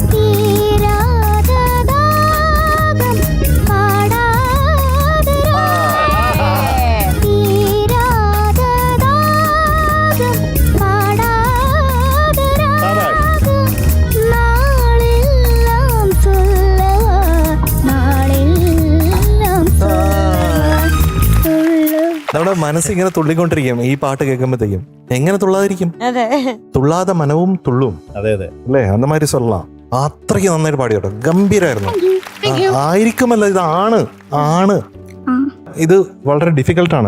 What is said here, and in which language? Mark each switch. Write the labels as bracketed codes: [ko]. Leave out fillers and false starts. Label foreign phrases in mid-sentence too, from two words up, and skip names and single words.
[ta] தீராத தாகம் பாடாத ராகம் தீராத தாகம் பாடாத ராகம் நாளெல்லாம் சொல்லவா நாளெல்லாம் சொல்லவா துள்ளு [ml] നമ്മുടെ മനസ്സ് ഇങ്ങനെ തുള്ളിക്കൊണ്ടിരിക്കും ഈ പാട്ട് കേൾക്കുമ്പോഴത്തേക്കും. എങ്ങനെ തുള്ളാതിരിക്കും? അതെ. തുള്ളാതെ മനവും തുള്ളും അതെ, അതെ. [ta] അല്ലേ, അന്നമാതിരി சொல்லலாம். [ml] അത്രയ്ക്ക് നന്നായിട്ട് പാടി കേട്ടോ, ഗംഭീരായിരുന്നു. ആയിരിക്കുമല്ല, ഇതാണ് ആണ്. ഇത് വളരെ ഡിഫിക്കൽട്ടാണ്.